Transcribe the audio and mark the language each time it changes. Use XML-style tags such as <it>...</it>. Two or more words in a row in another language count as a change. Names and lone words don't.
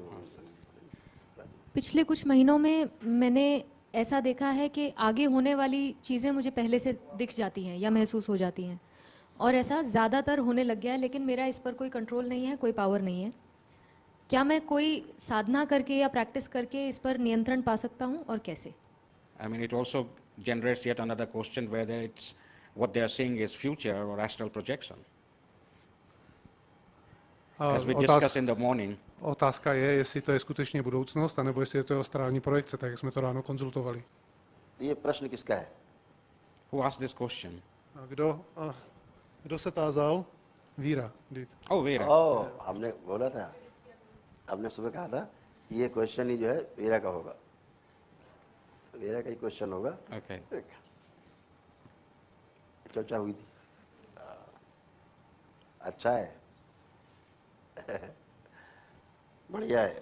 <hi>पिछले कुछ महीनों में मैंने ऐसा देखा है कि आगे होने वाली चीज़ें मुझे पहले से दिख जाती हैं या महसूस हो जाती हैं, और ऐसा ज़्यादातर होने लग गया है, लेकिन मेरा इस पर कोई कंट्रोल नहीं है, कोई पावर नहीं है। क्या मैं कोई साधना करके या प्रैक्टिस करके इस पर नियंत्रण पा सकता हूँ, और कैसे?</hi> <en>I mean, it also generates yet another question whether it's what they are seeing is future or astral projection. As we discussed in the morning,</en> <cs>Otázka je, jestli to je skutečně budoucnost, anebo jestli je to astrální projekce, tak jak jsme to ráno konzultovali.</cs> <hi>ये प्रश्न किसका है?</hi> <en>who asked this question?</en> <cs>A kdo se tázal? Víra. Dít.</cs> <en>Oh, Veera.</en> <hi>हमने बोला था, हमने सुबह कहा था ये क्वेश्चन ही जो है वीरा का होगा, वीरा का ही क्वेश्चन होगा।</hi> <en>Okay.</en> <hi>चर्चा हुई थी, अच्छा है, बढ़िया है।</hi>